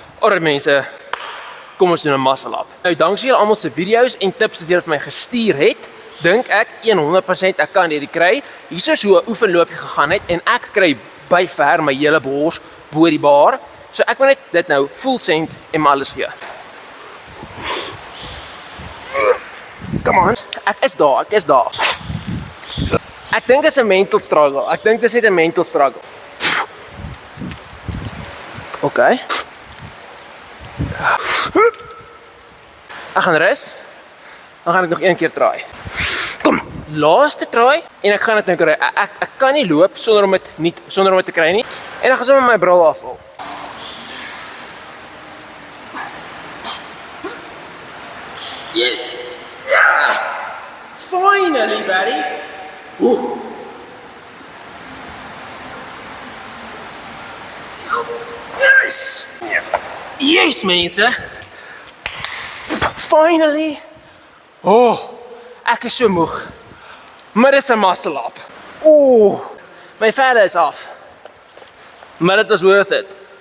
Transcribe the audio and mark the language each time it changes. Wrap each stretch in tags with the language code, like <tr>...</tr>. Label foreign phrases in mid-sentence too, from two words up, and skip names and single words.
<af>Alright mense, kom ons doen 'n</af> <en>muscle up.</en> <af>Nou dankie julle almal se video's en tips wat julle vir my gestuur het. Dink ek 100% ek kan hierdie kry. Hier is hoe 'n oefenloopie gegaan het en ek kry by ver my hele bors bo die bar. So ek wil net dit nou</af> <en>full send</en> <af>en my alles gee.</af> <en>Come on.</en> <af>Ek is daar. Ek dink dit is 'n</af> <en>mental struggle.</en> <af>Ek dink dit is net 'n</af> <en>mental struggle.</en> <af>Okay. Ek gaan rus. Dan gaan ek nog een keer try. Kom, laaste try en ek gaan dit nou kry. Ek kan nie loop sonder om dit te kry nie. En dan gaan sommer my bril afval.</af> <en>Yes. Yeah. Finally, buddy. Ooh. Nice. Yes, mense. Finally.</en> <af>Oh, ek is so moeg. Maar dit is 'n</af> <en>muscle up.</en> <af>Oh, my vel is af. Maar dit was</af> <en>worth it.</en>